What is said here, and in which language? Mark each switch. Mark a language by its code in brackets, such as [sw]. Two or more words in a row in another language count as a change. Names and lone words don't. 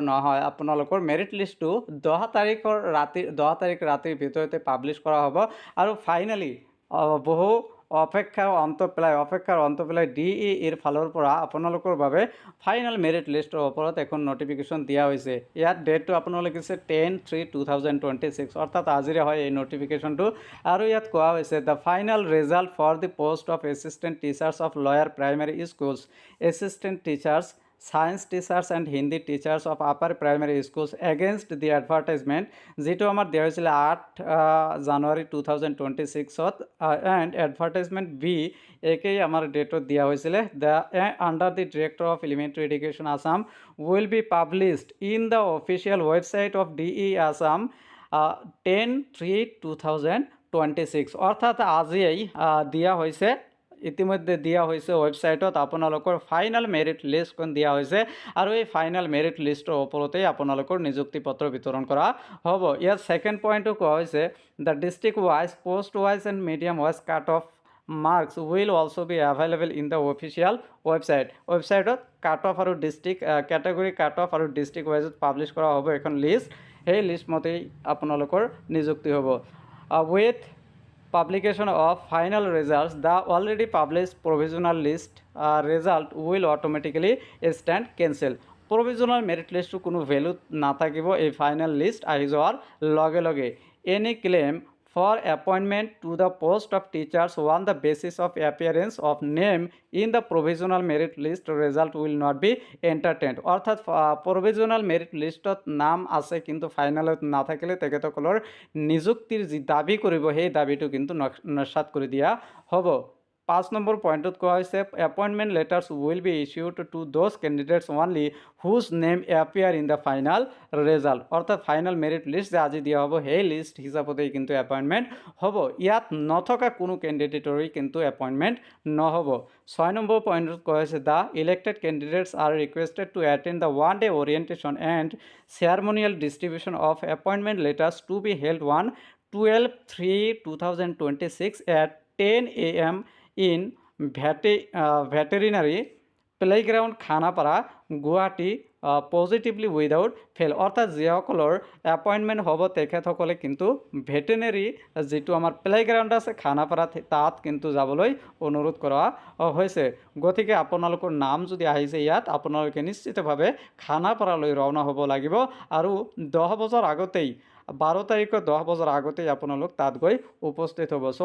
[as] নহয় আপোনালোকৰ মেৰিট লিষ্টটো 10 তাৰিখ ৰাতিৰ ভিতৰতে পাব্লিছ কৰা হ'ব আৰু ফাইনালি বহু অপেক্ষাৰ অন্ত পেলাই DEEৰ ফালৰ পৰা আপোনালোকৰ বাবে ফাইনেল মেৰিট লিষ্টৰ ওপৰত এখন নটিফিকেশ্যন দিয়া হৈছে ইয়াত ডেটটো আপোনালোকে আছে 10/3/2026 অৰ্থাৎ আজিৰে হয় এই নটিফিকেশ্যনটো আৰু ইয়াত কোৱা হৈছে দ্য [en] final result for the post of assistant teachers of lower primary schools assistant teachers Science teachers and Hindi teachers of upper primary schools against the advertisement [as] যেটো আমাৰ দিয়া হৈছিল 8 জানুৱাৰী 2026ত [en] and advertisement B [as] একেই আমাৰ ডেটত দিয়া হৈছিল [en] the under the director of elementary education Assam will be published in the official website of DE Assam [as] 10/3/2026 অৰ্থাৎ আজিই দিয়া হৈছে ইতিমধ্যে দিয়া হৈছে ওয়েবসাইটত আপোনালোকৰ ফাইনাল মেৰিট লিষ্টখন দিয়া হৈছে আৰু এই ফাইনাল মেৰিট লিষ্টৰ ওপৰতেই আপোনালোকৰ নিযুক্তি পত্ৰ বিতৰণ কৰা হ'ব ইয়াৰ সেকেন্ড পইণ্টটো কোৱা হৈছে [en] the district wise post wise and medium wise cut off marks will also be available in the official website cut off [as] আৰু ডিস্ট্ৰিক্ট ক্যাটাগৰী কাট অফ আৰু ডিস্ট্ৰিক্ট ৱাইজত পাব্লিছ কৰা হ'ব এখন লিষ্ট সেই লিষ্ট মতেই আপোনালোকৰ নিযুক্তি হ'ব [en] with publication of final results the already published provisional list result will automatically stand cancel provisional merit list [as] to কোনো ভ্যালু না থাকিব এই ফাইনাল লিষ্ট আহি যাওয়ার লগে লগে [en] any claim for appointment to the post of teachers on the basis of appearance of name in the provisional merit list result will not be [as] entertained অর্থাৎ [en] provisional merit list [as] ত নাম আছে কিন্তু ফাইনালত না থাকিলে তেখেতসকলৰ নিযুক্তিৰ যি দাবী কৰিব সেই দাবীটো কিন্তু নস্যাৎ কৰি দিয়া হ'ব [en] 5 [as] নম্বৰ পইণ্টত কোৱা হৈছে [en] appointment letters will be issued to those candidates only whose name appear in the final result [as] অর্থাৎ [en] final merit list [as] যে আজি দিয়া হ'ব সেই লিষ্ট হিচাপতেই কিন্তু এপইণ্টমেণ্ট হ'ব ইয়াত নথকা কোনো কেণ্ডিডেটৰেই কিন্তু এপইণ্টমেণ্ট নহ'ব 6 নম্বৰ পইণ্টত কোৱা হৈছে [en] the elected candidates are requested to attend the one day orientation and ceremonial distribution of appointment letters to be held on 12/3/2026 at 10 a.m. in veterinary playground [as] খানাপাৰা গুৱাহাটী [en] positively without fail [as] অৰ্থাৎ যিসকলৰ এপইণ্টমেণ্ট হ'ব তেখেতসকলে কিন্তু ভেটেনেৰী যিটো আমাৰ প্লেগ্ৰাউণ্ড আছে খানাপাৰাত তাত কিন্তু যাবলৈ অনুৰোধ কৰা হৈছে গতিকে আপোনালোকৰ নাম যদি আহিছে ইয়াত আপোনালোকে নিশ্চিতভাৱে খানাপাৰালৈ ৰাওনা হ'ব লাগিব আৰু 10 বজাৰ আগতেই 12 তাৰিখৰ 10 বজাৰ আগতেই আপোনালোক তাত গৈ উপস্থিত হ'ব সো